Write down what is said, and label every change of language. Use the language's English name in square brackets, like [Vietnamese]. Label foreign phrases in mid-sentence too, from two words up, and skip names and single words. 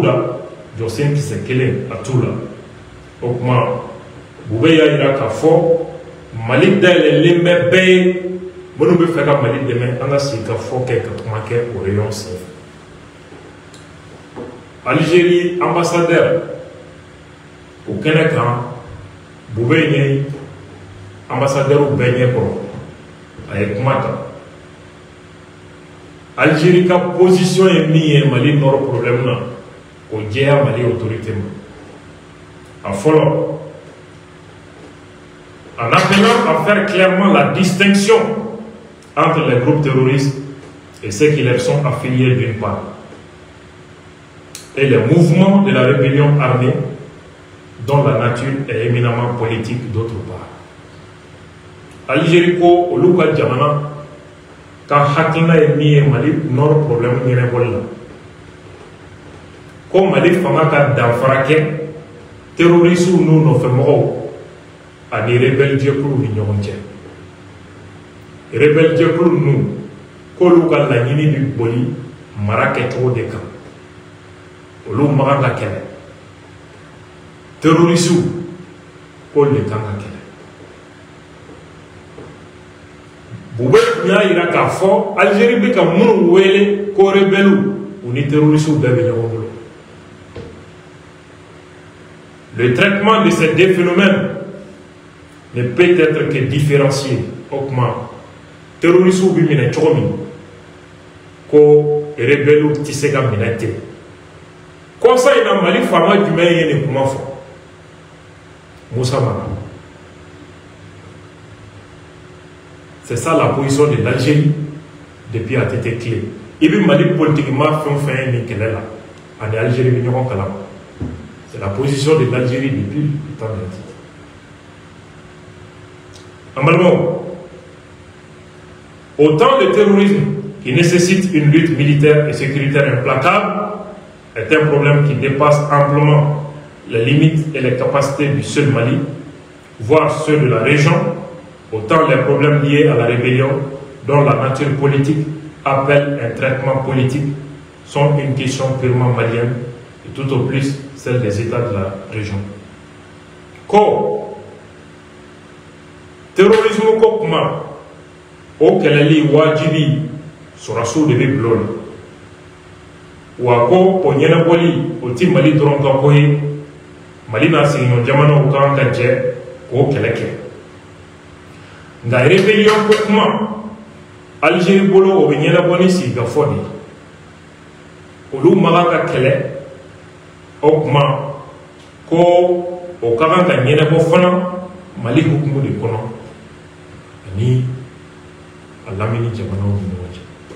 [Bambara] da jɔsen kisɛ kelen a t'u la o kuma Bubey y'a yira k'a fɔ Mali dayɛlɛlen bɛ bɛɛ ye minnu bɛ fɛ ka Mali dɛmɛ an ka sigi ka fɔ kɛ ka kuma kɛ o rayon sanfɛ Algérie ambassadeur o kɛnɛ kan Bubey ɲɛ ambassadeur bɛɛ ɲɛ kɔrɔ a ye kuma ta Algérie ka position ye min ye Mali nord problème na o jɛya Mali autorité ma a fɔlɔ [French] en appelant à faire clairement la distinction entre les groupes terroristes et ceux qui leur sont affiliés d'une part et les mouvements de la rébellion armée dont la nature est éminemment politique d'autre part. [Bambara] Algérie ko olu ka jamana ka hakilina ye min ye Mali nord problème ɲɛnabɔli la ko Mali fanga ka danfara kɛ terroristes n'u nɔfɛmɔgɔw ani rebelle jɛkulu ni ɲɔgɔn cɛ rebelle jɛkulu ninnu k'olu ka laɲini bi boli mara kɛcogo de kan olu makan ka kɛlɛ terroristes k'olu de kan ka kɛlɛ Bubey tun y'a yira k'a fɔ Algérie bɛ ka minnu wele ko rebelles u ni terroristes bɛɛ bɛ ɲɔgɔn bolo [French] le traitement de ces deux phénomènes ne peut être que différencié [Bambara] o kuma terroristes bɛ minɛ cogo min ko rebelles tɛ se ka minɛ ten kɔsa in na Mali faama jumɛn ye nin kuma fɔ Moussa Mara [French] c'est ça la position de l'Algérie depuis a été clé [Bambara] i bɛ Mali politiquement fɛn o fɛn ye nin kɛlɛ la ani Algérie bɛ ɲɔgɔn kalama [French] c'est la position de l'Algérie depuis le temps de [Bambara] en balimaw [French] autant le terrorisme qui nécessite une lutte militaire et sécuritaire implacable est un problème qui dépasse amplement les limites et les capacités du seul Mali, voire ceux de la région, autant les problèmes liés à la rébellion, dont la nature politique appelle un traitement politique, sont une question purement malienne et tout au plus celle des États de la région. [Bambara] Ko terrorisme ko kuma o kɛlɛli wajibi sɔrɔsiw de bɛ bila o la wa ko o ɲɛnabɔli o tɛ Mali dɔrɔn ka ko ye Mali n'a sigiɲɔgɔn jamanaw kan ka jɛ k'o kɛlɛ kɛ nka rébellion ko kuma Algérie bolo o bɛ ɲɛnabɔ ni sigikafɔ de ye olu man kan ka kɛlɛ o kuma ko o ka kan ka ɲɛnabɔ fana Mali hukumu de kɔnɔ ani a lamini jamanaw ni ɲɔgɔn cɛ